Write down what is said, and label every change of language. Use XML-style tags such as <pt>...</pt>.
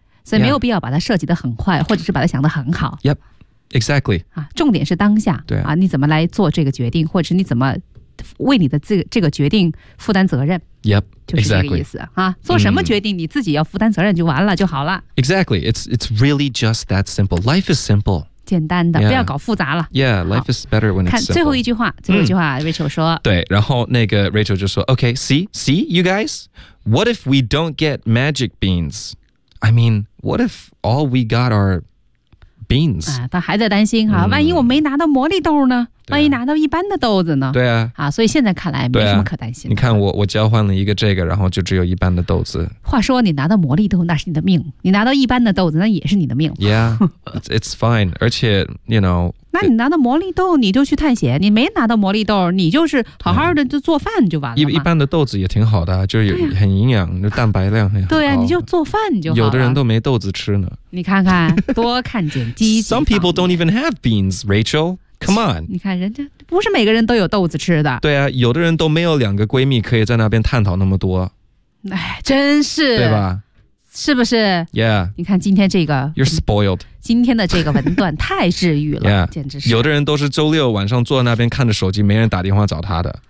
<zh>所以没有必要把它设计得很坏、</zh> <en>yeah.</en> <zh>或者是把它想得很好，</zh> <en>yep exactly、</en> <zh>啊、重点是当下，对啊，你怎么来做这个决定，或者是你怎么为你的这个决定负担责任， yep，就是这个意思、</zh> <en>exactly.</en> <zh>啊、做什么决定、你自己要负担责任就完了就好了，</zh> <en>exactly it's really just that simple， life is simple，</en> <zh>简单的、 yeah. 不要搞复杂了，</zh> <en>yeah life is better when it's simple，</en> <zh>看最后一句话，最后一句话、Rachel 说，对，然后那个</zh> <en>Rachel</en> <zh>就说</zh> <en>OK see you guys what if we don't get magic beans， I mean what if all we got are beans、</en> <zh>啊、他还在担心、啊、万一我没拿到魔力豆呢，万一拿到一般的豆子呢，对 啊，啊所以现在看来没什么可担心的、啊、你看我交换了一个这个，然后就只有一般的豆子，话说你拿到魔力豆那是你的命，你拿到一般的豆子那也是你的命，</zh> <en>Yeah it's fine，</en> <zh>而且</zh> <en>you know</en> <zh>那你拿到魔力豆你就去探险，你没拿到魔力豆你就是好好的就做饭就完了、一般的豆子也挺好的，就是很营养、啊、就蛋白量很高，对啊你就做饭就好了，有的人都没豆子吃呢，你看看多看见积极方面</zh> <en>Some people don't even have beans RachelCome on，</en> <zh>你看人家不是每个人都有豆子吃的，对啊有的人都没有两个闺蜜可以在那边探讨那么多，哎，真是，对吧，是不是， yeah 你看今天这个</zh> <en>you're spoiled，</en> <zh>今天的这个文段太治愈了 yeah，简直是，有的人都是周六晚上坐在那边看着手机没人打电话找他的，</zh>